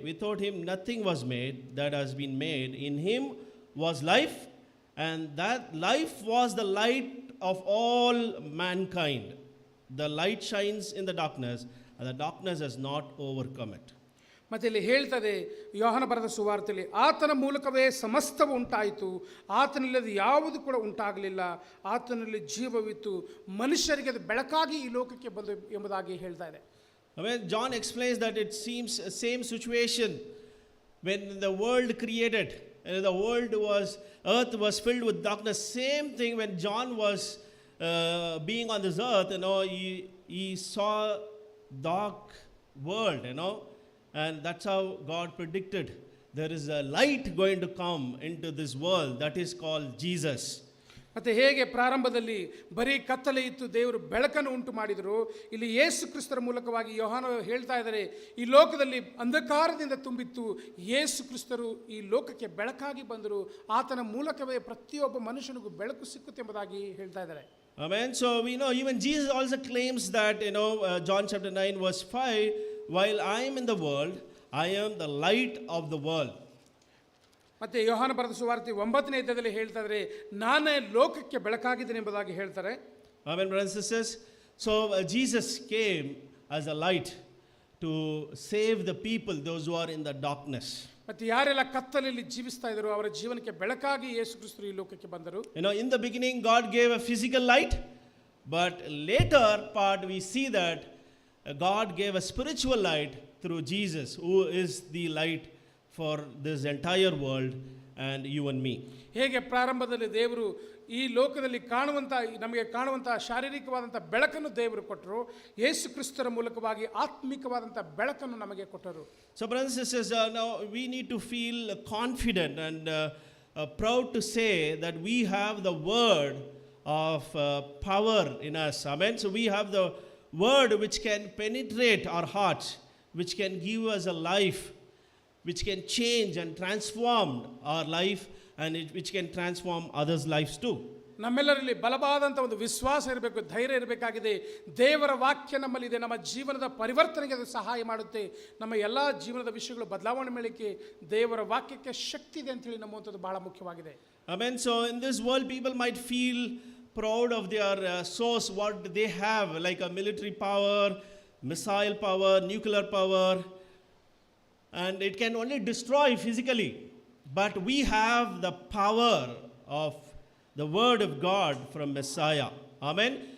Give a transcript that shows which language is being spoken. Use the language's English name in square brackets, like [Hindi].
[English] Without Him nothing was made that has been made. In Him was life, and that life was the light of all mankind. The light shines in the darkness, and the darkness has not overcome it. [Kannada] ಮತ್ತು ಇಲ್ಲಿ ಹೇಳ್ತದೆ ಯೋಹಾನ ಬರೆದ ಸುವಾರ್ತೆಯಲ್ಲಿ, ಆತನ ಮೂಲಕವೇ ಸಮಸ್ತವು ಉಂಟಾಯಿತು, ಆತನಲ್ಲದೆ ಯಾವುದು ಕೂಡ ಉಂಟಾಗಲಿಲ್ಲ, ಆತನಲ್ಲಿ ಜೀವವಿತ್ತು, ಮನುಷ್ಯರಿಗೆ ಅದು ಬೆಳಕಾಗಿ ಈ ಲೋಕಕ್ಕೆ ಬಂದು ಎಂಬುದಾಗಿ ಹೇಳ್ತಾ ಇದೆ. [English] John explains that it seems same situation when the world created, the world was, earth was filled with darkness. Same thing when John was being on this earth, he saw dark world, and that's how God predicted there is a light going to come into this world that is called Jesus. [Kannada] ಮತ್ತು ಹೇಗೆ ಪ್ರಾರಂಭದಲ್ಲಿ ಬರೀ ಕತ್ತಲೆ ಇತ್ತು, ದೇವರು ಬೆಳಕನ್ನು ಉಂಟು ಮಾಡಿದರು, ಇಲ್ಲಿ ಯೇಸು ಕ್ರಿಸ್ತರ ಮೂಲಕವಾಗಿ ಯೋಹಾನ ಹೇಳ್ತಾ ಇದ್ದಾರೆ, ಈ ಲೋಕದಲ್ಲಿ ಅಂಧಕಾರದಿಂದ ತುಂಬಿತ್ತು, ಯೇಸು ಕ್ರಿಸ್ತರು ಈ ಲೋಕಕ್ಕೆ ಬೆಳಕಾಗಿ ಬಂದರು, ಆತನ ಮೂಲಕವೇ ಪ್ರತಿಯೊಬ್ಬ ಮನುಷ್ಯನಿಗೂ ಬೆಳಕು ಸಿಕ್ಕುತ್ತೆ ಎಂಬುದಾಗಿ ಹೇಳ್ತಾ ಇದ್ದಾರೆ. [English] Amen. So we know even Jesus also claims that, John chapter 9 verse 5, while I am in the world, I am the light of the world. [Kannada] ಮತ್ತೆ ಯೋಹಾನ ಬರೆದ ಸುವಾರ್ತೆ 9ನೇ ಅಧ್ಯಾಯದಲ್ಲಿ ಹೇಳ್ತಾ ಇದ್ದಾರೆ, ನಾನೇ ಲೋಕಕ್ಕೆ ಬೆಳಕಾಗಿದ್ದೇನೆ ಎಂಬುದಾಗಿ ಹೇಳ್ತಾರೆ. [English] Amen, brothers and sisters. So Jesus came as a light to save the people, those who are in the darkness. [Kannada] ಮತ್ತೆ ಯಾರೆಲ್ಲ ಕತ್ತಲೆಯಲ್ಲಿ ಜೀವಿಸ್ತಾ ಇದ್ರು ಅವರ ಜೀವನಕ್ಕೆ ಬೆಳಕಾಗಿ ಯೇಸು ಕ್ರಿಸ್ತರು ಈ ಲೋಕಕ್ಕೆ ಬಂದರು. [English] In the beginning God gave a physical light, but later part we see that God gave a spiritual light through Jesus, who is the light for this entire world and you and me. [Kannada] ಹೇಗೆ ಪ್ರಾರಂಭದಲ್ಲಿ ದೇವರು ಈ ಲೋಕದಲ್ಲಿ ನಮಗೆ ಕಾಣುವಂಥ ಶಾರೀರಿಕವಾದಂಥ ಬೆಳಕನ್ನು ದೇವರು ಕೊಟ್ಟರು, ಯೇಸು ಕ್ರಿಸ್ತರ ಮೂಲಕವಾಗಿ ಆತ್ಮಿಕವಾದಂಥ ಬೆಳಕನ್ನು ನಮಗೆ ಕೊಟ್ಟರು. [English] So brothers and sisters, now we need to feel confident and proud to say that we have the word of power in us. Amen. So we have the word which can penetrate our hearts, which can give us a life, which can change and transform our life, and which can transform others' lives too. [Kannada] ನಮ್ಮೆಲ್ಲರಲ್ಲಿ ಬಲವಾದಂಥ ಒಂದು ವಿಶ್ವಾಸ ಇರಬೇಕು, ಧೈರ್ಯ ಇರಬೇಕಾಗಿದೆ. ದೇವರ ವಾಕ್ಯ ನಮ್ಮಲ್ಲಿದೆ, ನಮ್ಮ ಜೀವನದ ಪರಿವರ್ತನೆಗೆ ಅದು ಸಹಾಯ ಮಾಡುತ್ತೆ, ನಮ್ಮ ಎಲ್ಲ ಜೀವನದ ವಿಷಯಗಳು ಬದಲಾವಣೆ ಮಾಡಲಿಕ್ಕೆ ದೇವರ ವಾಕ್ಯಕ್ಕೆ ಶಕ್ತಿ ಇದೆ ಅಂತೇಳಿ ನಂಬುವಂಥದ್ದು ಬಹಳ ಮುಖ್ಯವಾಗಿದೆ. [English] Amen. So in this world people might feel proud of their source, what they have, like a military power, missile power, nuclear power, and it can only destroy physically. But we have the power of the word of God from Messiah. Amen.